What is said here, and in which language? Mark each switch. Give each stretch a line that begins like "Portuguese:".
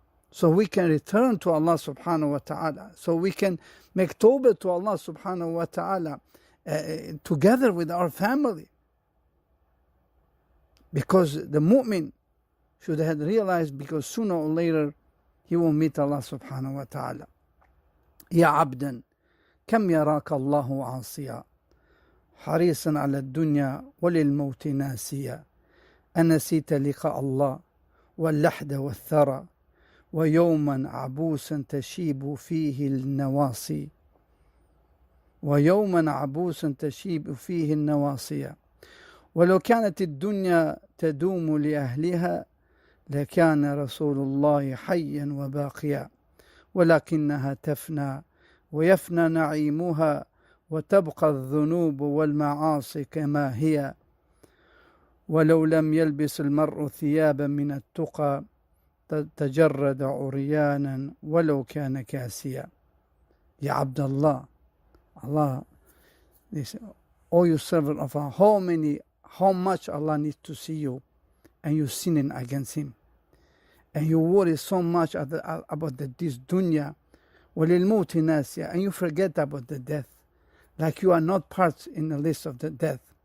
English: So we can return to Allah subhanahu wa ta'ala. So we can make tawbah to Allah subhanahu wa ta'ala together with our family. Because the mu'min should have realized, because sooner or later he will meet Allah subhanahu wa ta'ala.
Arabic: Ya abdan, kam yaraka Allahu asiya, harisan ala dunya walil mawti nasiya, anasita liqa Allah, واللحد والثرى ويوما عبوسا تشيب فيه النواصي ويوما عبوسا تشيب فيه النواصي ولو كانت الدنيا تدوم لأهلها لكان رسول الله حيا وباقيا ولكنها تفنى ويفنى نعيمها وتبقى الذنوب والمعاصي كما هي ولو لم يلبس المرء ثيابا من التقى تجرد عريانا ولو كان كاسيا.
English: Ya Abdullah, Allah, O you servant of Allah, how much Allah needs to see you, and you sinning against Him, and you worry so much about this dunya,
Arabic: وَلِلْمُوتِ نَاسِيَةٌ,
English: and you forget about the death, like you are not part in the list of the death.